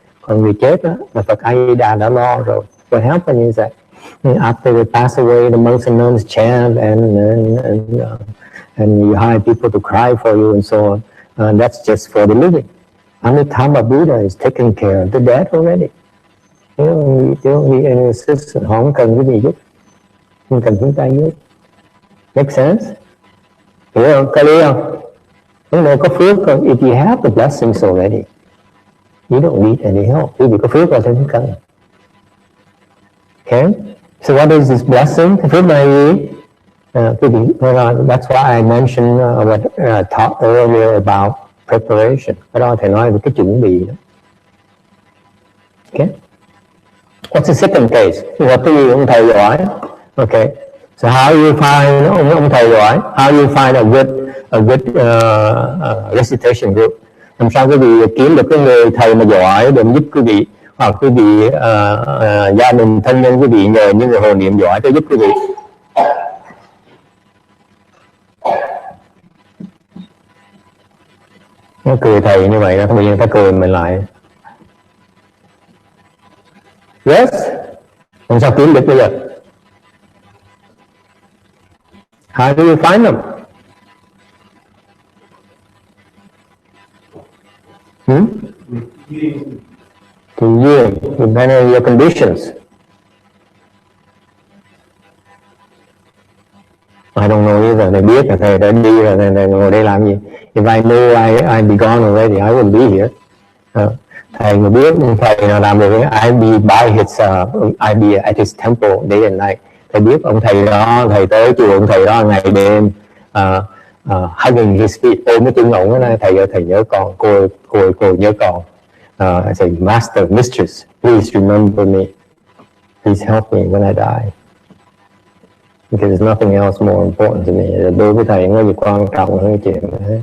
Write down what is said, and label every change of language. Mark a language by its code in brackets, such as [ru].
[vi] Còn người chết đó là Phật A Di Đà đã lo rồi. [en] What happened is that after they pass away, the monks and nuns chant and you hire people to cry for you and so on. That's just for the living. Amitabha Buddha is taking care of the dead already. They don't need any assistance. [vi] Họ không cần cái gì giúp, không cần chúng ta giúp. [en] Make sense? [vi] Hiểu không? Có lý không? Nếu mà có phước không? [en] If you have the blessings already, you don't need any help. [vi] Vì có phước là không cần. Okay? [en] So what is this blessing? [vi] Cái phước này gì? [en] That's why I mentioned what I taught earlier about preparation. [vi] Cái đó thầy nói về cái chuẩn bị đó. [en] Okay? What's the second case? [vi] Gặp cái gì ông thầy giỏi? [en] Okay. So how you find [vi] ông thầy giỏi? [en] How you find a good recitation group? [vi] Làm sao quý vị kiếm được cái người thầy mà giỏi để giúp quý vị, hoặc quý vị gia đình thân nhân quý vị nhờ những người hồ niệm giỏi để giúp quý vị? Nó cười thầy như vậy, bây giờ ta cười mình lại. Yes. Làm sao kiếm được bây giờ? [en] How do you find them? To you, depending on your conditions. I don't know either. [vi] Thầy biết là thầy đã đi rồi, thầy ngồi đây làm gì? [en] If I knew I'd be gone already, I wouldn't be here. [vi] Thầy mà biết thầy nào làm được, [en] I'd be by his, I'd be at his temple day and night. [vi] Thầy biết ông thầy đó, thầy tới chùa ông thầy đó ngày đêm, [en] hugging his feet, [vi] ôm cái chân ổng đó, thầy ơi thầy nhớ con, cô nhớ con. [en] I say, Master, Mistress, please remember me. Please help me when I die. Because there's nothing else more important to me. [vi] Đối với thầy nó gì quan trọng hơn cái chuyện đó.